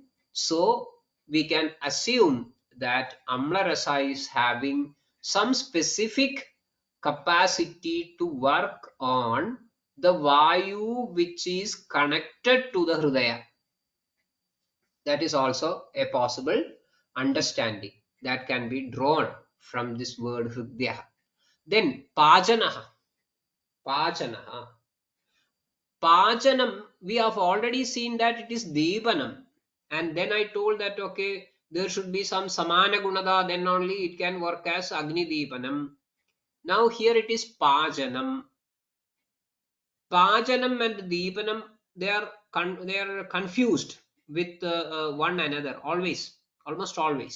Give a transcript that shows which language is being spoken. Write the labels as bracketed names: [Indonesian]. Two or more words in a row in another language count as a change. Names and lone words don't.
[English] So we can assume that [Sanskrit] Amla Rasa [English] is having some specific capacity to work on the Vayu which is connected to the Hridaya. That is also a possible understanding that can be drawn from this word Hridya. Then Pajanaha. Pachana. Pachanam, we have already seen that it is Deepanam. And then I told that, okay, there should be some [Sanskrit] Samana Gunada, [English] then only it can work as [Sanskrit] Agni Deepanam. [English] Now here it is Pajanam. Pajanam and Deepanam, they are confused with one another, always, almost always.